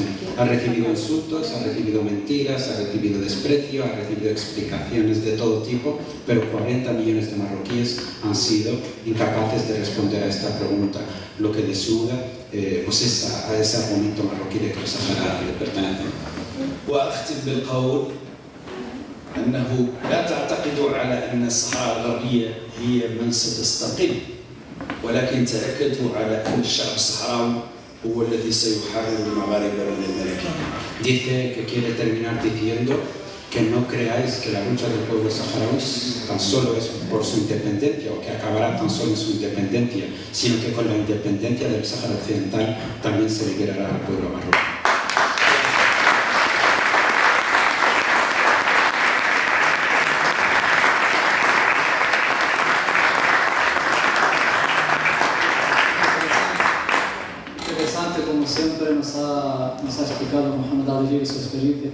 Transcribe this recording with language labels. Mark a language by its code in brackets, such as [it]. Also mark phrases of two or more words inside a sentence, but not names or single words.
[es] Ha recibido insultos, ha recibido mentiras, ha recibido desprecio, ha recibido explicaciones de todo tipo, pero 40 millones de marroquíes han sido incapaces de responder a esta pregunta, lo que desnuda a ese argumento marroquí de que el Sáhara le pertenece. [ar] وأختم بالقول أنه لا تعتقدوا على أن الصحراء الغربية هي من ستستقل، ولكن تأكدوا على أن الشعب الصحراوي هو الذي سيحرر المغاربة من الملكية. [es] Dice que quiere terminar diciendo que no creáis que la lucha del pueblo saharaui tan solo es por su independencia o que acabará tan solo en su independencia, sino que con la independencia del Sáhara Occidental también se liberará al pueblo marroquí. Interesante, como siempre, nos ha explicado Mohamed Ali su experiencia